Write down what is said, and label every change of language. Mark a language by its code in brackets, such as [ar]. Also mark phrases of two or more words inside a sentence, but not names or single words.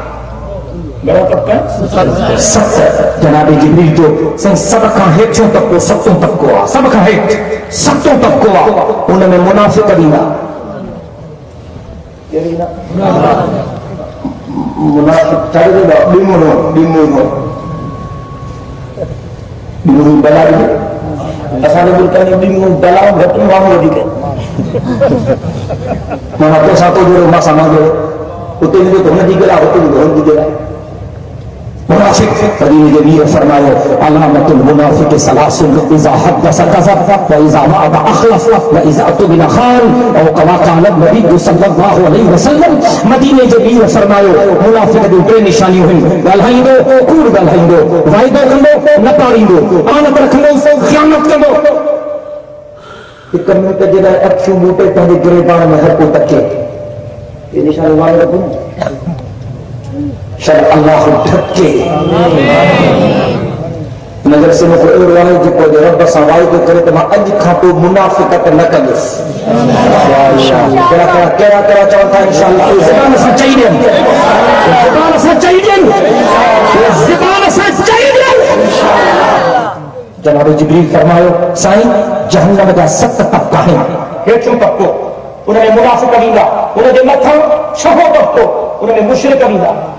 [sd] सत जनाब जिब्रील जो संग सभ खां हेठियों तबको 7 तबको आहे सभ खां हेठि 7 तबको आहे उन में मुनाफ़िक़ ॾींदा मुनाफ़िक़ छा ॾींदा ॾींहं बला ॾींदा असांजे मुल्क में ॾींहं बला घटि माण्हू वधीक मां हथो साथो जोड़ो मां सामान जोड़ो उते विधो त हुनजी ॻाल्हि आहे हुते विधो हुनजी ॻाल्हि आहे मुनाफिक करीम के लिए फरमायो [ar] علامة المنافق ثلاث إذا حدث كذب و إذا وعد أخلف و إذا اؤتمن خان [sd] और [ar] كما قال النبي صلى الله عليه وسلم [sd] मदीने जे लिए फरमायो मुनाफिक जी 3 निशानियूं आहिनि ॻाल्हाईंदो कूड़ ॻाल्हाईंदो वाइदो कंदो न पाड़ींदो आनत रखंदो ख़ियानत कंदो हिक मिनट जे लाइ अखियूं ॿूटे पंहिंजे गिरेबान में हर को तके ये निशानी मान रखो शायद अल्लाह ढके नजर से मूंखे अहिड़ो आहे जेको रब सां वाइदो करे त मां अॼु खां पोइ मुनाफ़िक़त न कंदुसि कहिड़ा चवनि था इंशाअल्लाह ज़बान सां चई ॾियनि ज़बान सां चई ॾियनि ज़बान सां चई ॾियनि जनाब जिब्रील फरमायो साईं जहन्नम जा 7 तबका आहिनि हेठियों तबको उन में मुनाफ़िक़ ईंदा उन जे मथां 6हों तबको उन में मुशरिक ईंदा